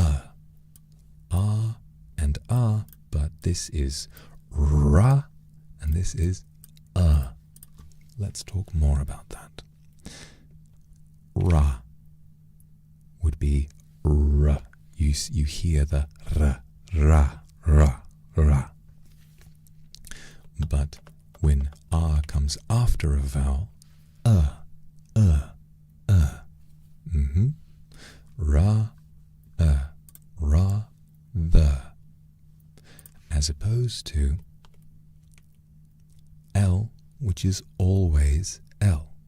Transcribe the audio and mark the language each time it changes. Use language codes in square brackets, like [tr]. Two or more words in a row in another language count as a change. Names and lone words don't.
[en] R and R, but this is ra and this is Let's talk more about that. Ra, would be r. You hear the r, ra, ra, ra. But when r comes after a vowel, ra, ra, the, as opposed to L, which is always L.